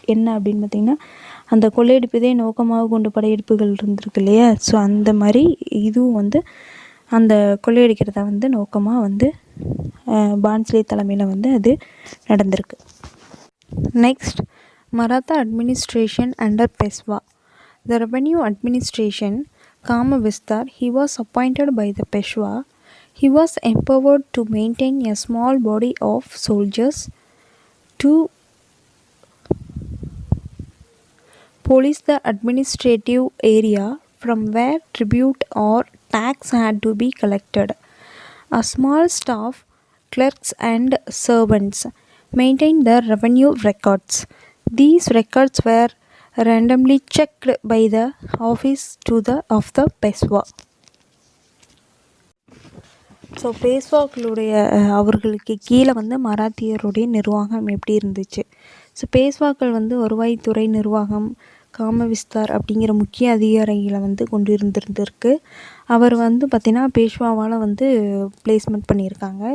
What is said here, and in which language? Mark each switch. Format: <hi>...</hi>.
<ta>என்ன அப்படின்னு பார்த்திங்கன்னா, அந்த கொள்ளையடிப்பதே நோக்கமாக கொண்டு படையெடுப்புகள் இருந்திருக்கு இல்லையா? ஸோ அந்த மாதிரி இதுவும் வந்து அந்த கொள்ளையடிக்கிறத வந்து நோக்கமாக வந்து பான்ஸ்லே தலைமையில் வந்து அது நடந்திருக்கு.</ta> <en>Next, Maratha administration under Peshwa. The revenue administration, Kamavistar, he was appointed by the Peshwa. He was empowered to maintain a small body of soldiers to police the administrative area from where tribute or tax had to be collected. A small staff, clerks and servants maintained the revenue records. These records were randomly checked by the office of the Peshwa.</en> <ta>So பேஷ்வாக்களுடைய அவர்களுக்கு கீழே வந்து மராத்தியருடைய நிர்வாகம் எப்படி இருந்துச்சு? So பேஷ்வாக்கள் வந்து வருவாய்த்துறை நிர்வாகம், காமவிஸ்தார் அப்படிங்கிற முக்கிய அதிகாரிகளை வந்து கொண்டு இருந்திருக்கு. அவர் வந்து பார்த்திங்கன்னா பேஷ்வாவால் வந்து பிளேஸ்மெண்ட் பண்ணியிருக்காங்க.</ta>